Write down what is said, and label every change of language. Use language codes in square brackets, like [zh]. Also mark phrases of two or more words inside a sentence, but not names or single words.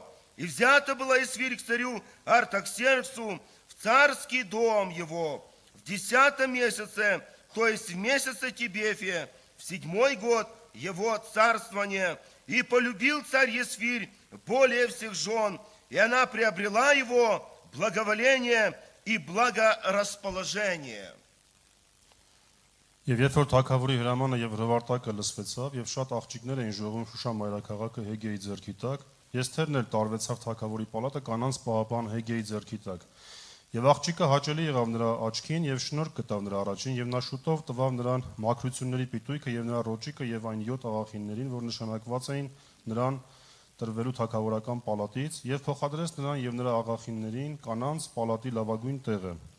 [ru] И взята была Есфирь к царю Артаксерксу в царский дом его в 10 месяце, то есть в месяце Тебефе, в 7-й год его царствования. И полюбил царь Есфирь более всех жен, и она приобрела его благоволение и благорасположение. [hy] Եվ երբ որ թագավորի հրամանը եւ հրվարտակը լսվեցավ եւ շատ աղջիկներ էին ժողովում Շուշան մայրաքաղաքը Հեգեի ձեռքի տակ, Եսթերն էլ տարվեցավ թագավորի պալատը կանանց պահապան Հեգեի ձեռքի տակ։ Եվ աղջիկը հաճելի եղավ նրա աչքին եւ շնորհք գտավ նրա առաջին եւ նա շուտով տվավ նրան մաքրությունների պիտույքը եւ նրա ռոճիկը եւ այն 7 աղախիններին, որ նշանակված էին նրան տրվելու թագավորական պալատից եւ փոխադրեց նրան եւ նրա աղախիններին կանանց պալատի լավագույն տեղը։